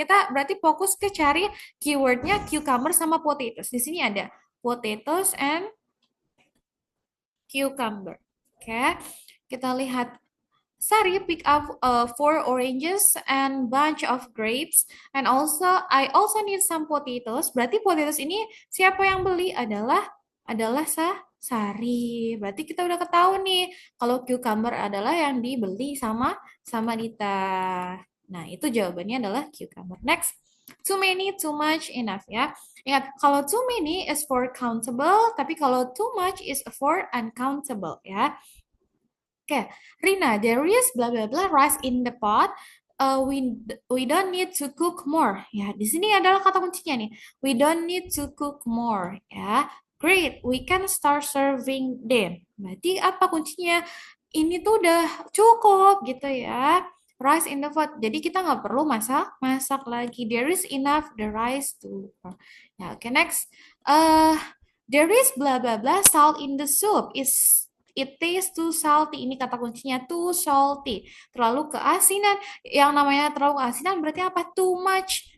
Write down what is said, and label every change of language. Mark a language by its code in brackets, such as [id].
[id] Kita berarti fokus ke cari keywordnya cucumber sama potatoes. Di sini ada potatoes and cucumber. Oke, kita lihat. [en] Sari pick up four oranges and bunch of grapes, and I also need some potatoes. [id] Berarti potatoes ini siapa yang beli adalah Sari. Berarti kita udah ketahui nih kalau cucumber adalah yang dibeli sama Dita. Nah, itu jawabannya adalah cucumber. [en] Next, too many, too much, enough ya. [id] Ingat, kalau [en] too many is for countable, [id] tapi kalau [en] too much is for uncountable ya. Oke, Rina, there is blah blah blah rice in the pot. We don't need to cook more. [id] Ya, di sini adalah kata kuncinya nih. [en] We don't need to cook more. Ya, great. We can start serving them. [id] Berarti apa kuncinya? Ini tuh udah cukup gitu ya. [en] Rice in the pot. [id] Jadi kita nggak perlu masak lagi. [en] There is enough the rice to. Ya, oke, next. There is blah blah blah salt in the soup. It tastes too salty. [id] Ini kata kuncinya [en] too salty. [id] Terlalu keasinan. Yang namanya terlalu keasinan berarti apa? [en] Too much.